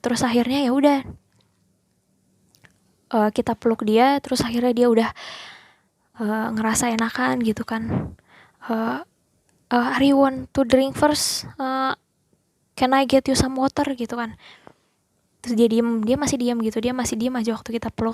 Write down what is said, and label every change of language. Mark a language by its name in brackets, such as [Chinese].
[Indonesian] Terus akhirnya ya udah kita peluk dia, terus akhirnya dia udah ngerasa enakan gitu kan. [English] Are you want to drink first? Can I get you some water gitu kan. [Indonesian] Terus dia masih diam gitu, dia masih diam aja waktu kita peluk.